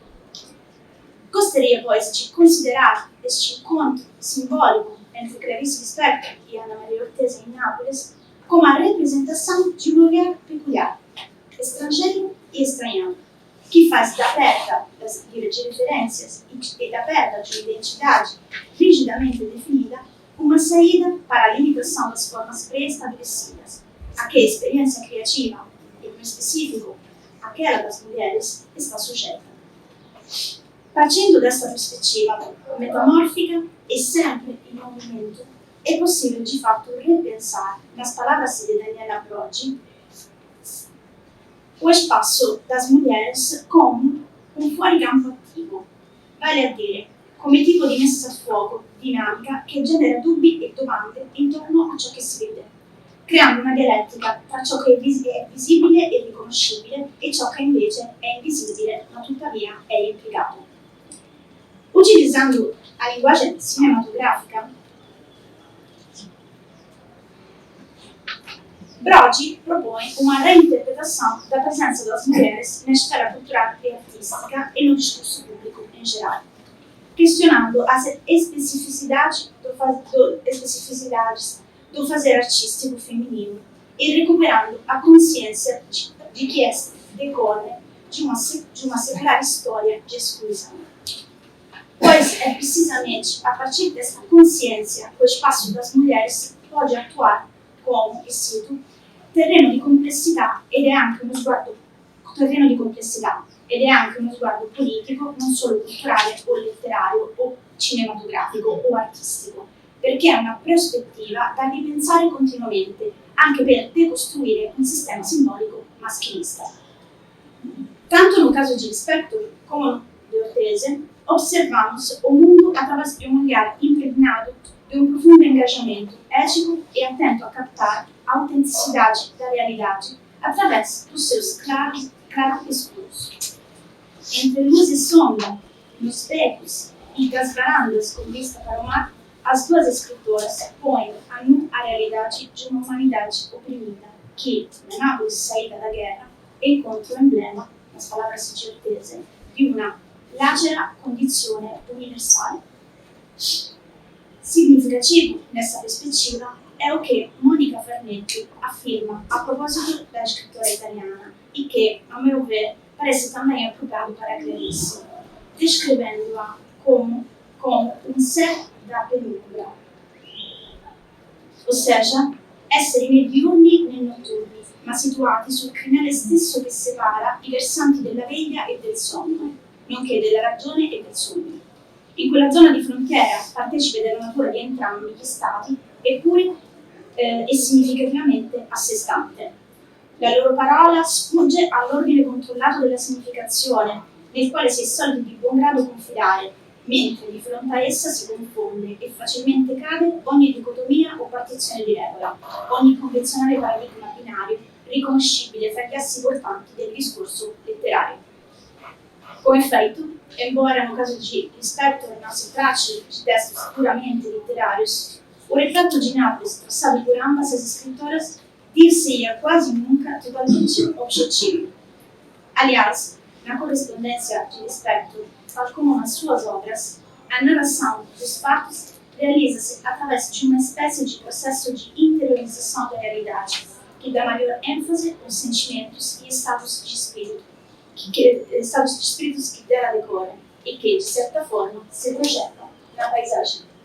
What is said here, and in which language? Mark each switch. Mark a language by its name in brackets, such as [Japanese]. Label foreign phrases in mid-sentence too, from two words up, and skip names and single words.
[Portuguese] Gostaria, pois, de considerar este encontro simbólico entre Clarice Lispector e Ana Maria Ortese em Nápoles como a representação de um lugar peculiar, estrangeiro e estranhado, que faz da perda de referências e da perda de identidade rigidamente definida uma saída para a limitação das formas pré-estabelecidas, a que a experiência criativa, e no específico, aquela das mulheres, está sujeita. Partindo dessa perspectiva metamórfica e sempre em movimento, é possível de fato repensar, nas palavras de Daniela Broggi, o espaço das mulheres como um [Italian] fuoricampo attivo, vale a dire, come tipo di messa a fuoco dinamica che genera dubbi e domande intorno a ciò che si vede, creando una dialettica tra ciò che è visibile e riconoscibile e ciò che invece è invisibile ma tuttavia è implicato. [Portuguese] Utilizzando a linguagem cinematográfica, Broggi propõe uma reinterpretação da presença das mulheres na esfera cultural e artística e no discurso público em geral, questionando as especificidades do fazer artístico feminino e recuperando a consciência de que esta decorre de uma secular história de exclusão. Pois é precisamente a partir desta consciência que o espaço das mulheres pode atuar como, [Italian] e cito, terreno di complessità ed è anche uno sguardo politico, non solo culturale o letterario o cinematografico o artistico, perché è una prospettiva da ripensare continuamente, anche per decostruire un sistema simbolico maschilista. [Portuguese] Tanto no caso de Lispector como de Ortese, observamos o mundo através de um olhar impregnado de um profundo engajamento ético e atento a captar a autenticidade da realidade através dos seus claros escuros. Entre luz e sombra, nos becos e das varandas com vista para o mar, as duas escritoras põem a nu a realidade de uma humanidade oprimida que, na Nápoles saída da guerra, encontra o emblema, nas palavras de Ortese, [Italian] di una lacera condizione universale. [Portuguese] Significativo nessa perspectiva é o que Monica Farnetti afirma a propósito da escritora italiana e que, a meu ver, parece também apropriado para Clarice, descrevendo-a como um ser da penumbra. Ou seja, [Italian] esseri né diurni né notturni, ma situati sul crinale stesso che separa i versanti della veglia e del sonno, nonché della ragione e del sogno. In quella zona di frontiera, partecipe della natura di entrambi gli stati, eppure e significativamente a sé stante. La loro parola sfugge all'ordine controllato della significazione, nel quale si è soliti di buon grado confidare, mentre di fronte a essa si confonde e facilmente cade ogni dicotomia o partizione di regola, ogni convenzionale paradigma binario riconoscibile fra gli assi portanti del discorso letterario. [Portuguese] Come feito, embora no caso de Lispector não se trate de textos puramente literários, o retrato de Nápoles traçado por ambas as escritoras dir-se-ia quase nunca totalmente objetivo. Aliás, na correspondência de Lispector, tal como nas suas obras, a narração dos fatos realiza-se através de uma espécie de processo de interiorização da realidade, que dá maior ênfase aos sentimentos e estados de espírito que dela decorrem e que, de certa forma, se projetam na paisagem.